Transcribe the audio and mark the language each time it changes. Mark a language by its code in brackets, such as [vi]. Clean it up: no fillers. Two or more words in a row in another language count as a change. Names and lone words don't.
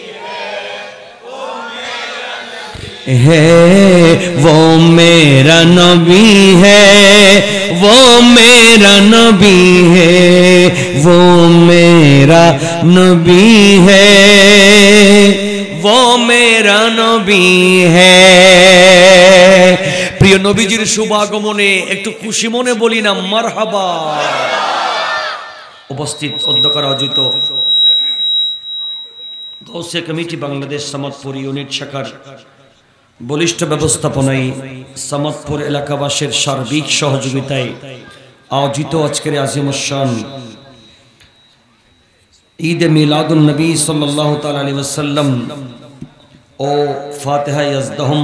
[ur] ہے وہ میرا نبی ہے وہ میرا نبی ہے وہ میرا نبی ہے وہ میرا نبی ہے [bn] প্রিয় নবীজির শুভাগমনে একটু খুশি মনে বলি না মারহাবা উপস্থিত অধ্যক্ষরা আয়োজিত গৌসে কমিটি বাংলাদেশ সামাদপুর ইউনিট শাখার বলিষ্ঠ ব্যবস্থাপনায় সামাদপুর এলাকাবাসীর সার্বিক সহযোগিতায় আয়োজিত আজকের আজিমুশ-শান ঈদে মিলাদুন নবী সাল্লাল্লাহু তাআলা আলাইহি ওয়াসাল্লাম ও ফাতিহা ইয়াজদাহুম